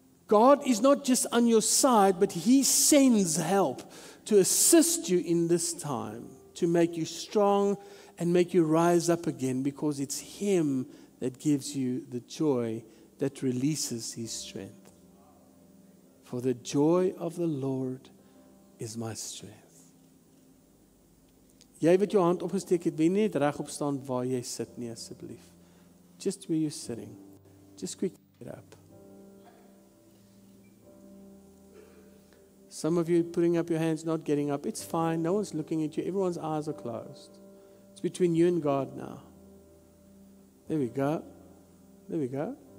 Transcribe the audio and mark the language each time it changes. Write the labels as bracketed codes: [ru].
[en] God is not just on your side, but He sends help to assist you in this time, to make you strong and make you rise up again, because it's Him that gives you the joy that releases His strength. For the joy of the Lord is my strength. [af] Jy wat jou hand opgesteek het, wil nie net regop staan waar jy sit nie, asseblief. [en] Just where you're sitting. Just quickly get up. Some of you putting up your hands, not getting up. It's fine. No one's looking at you. Everyone's eyes are closed. It's between you and God now. There we go. There we go.